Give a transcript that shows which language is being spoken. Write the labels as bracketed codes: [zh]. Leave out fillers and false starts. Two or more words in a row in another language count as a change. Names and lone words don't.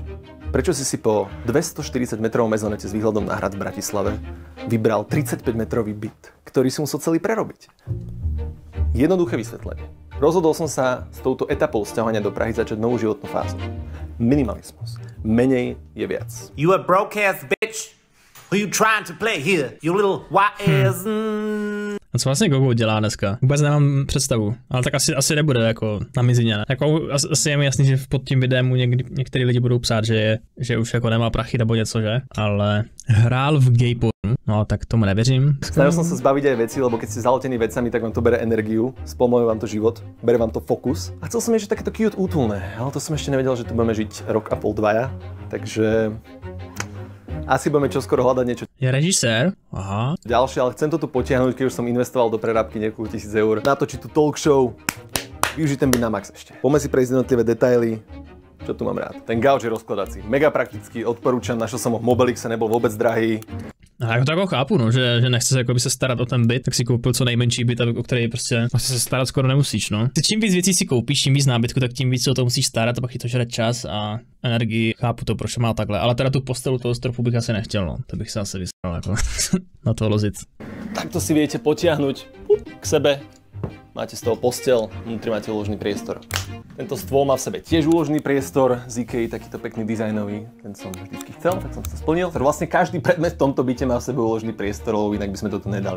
[sk] Prečo si po 240 metrovom mezonete s výhľadom na hrad v Bratislave vybral 35-metrový byt, ktorý si musel celý prerobiť? Jednoduché vysvetlenie. Rozhodol som sa s touto etapou sťahovania do Prahy začať novú životnú fázu. Minimalizmus. Menej je viac. [en] You a broke ass bitch. Who you trying to play here? You little ass. [cs] A co vlastně Gogo dělá dneska? Vůbec nemám představu, ale tak asi nebude jako na mizině. Jako asi je mi jasný, že pod tím videem některý lidi budou psát, že už jako nemá prachy nebo něco, že? Ale hrál v gay pornu, no tak tomu nevěřím. [sk] Snažil som sa zbaviť aj veci, lebo keď ste zaletený vecami, tak vám to bere energiu, spomluje vám to život, bere vám to fokus. A chcel som ešte takéto cute útulné, ale to som ešte nevedel, že tu budeme žiť rok a pol, dvaja, takže asi budeme čoskoro hľadať niečo. Je režisér? Aha. Ďalšie, ale chcem to tu potiahnuť, keď už som investoval do prerábky niekoľko tisíc eur. Natočiť tu talk show, využiť ten byt na max ešte. Poďme si prejsť jednotlivé detaily. Čo tu mám rád? Ten gauč je rozkladací. Mega praktický, odporúčam, našiel som ho v Mobilixe, nebol vôbec drahý. [cs] A jako tak ho chápu, no, že nechce se jakoby se starat o ten byt, tak si koupil co nejmenší byt, o který prostě se starat skoro nemusíš, no. Čím víc věcí si koupíš, čím víc nábytku, tak tím víc se o to musíš starat a pak ti to žere čas a energii. Chápu to, proč má takhle, ale teda tu postelu toho stropu bych asi nechtěl, no. To bych se asi vysral jako na to lozit. [sk] Takto si viete potiahnuť k sebe. Máte z toho postel, vnútri máte úložný priestor. Tento stôl má v sebe tiež úložný priestor z IKEA, takýto pekný dizajnový. Ten som vždycky chcel, tak som to splnil. Vlastne každý predmet v tomto byte má v sebe úložný priestor, lebo inak by sme to tu nedali.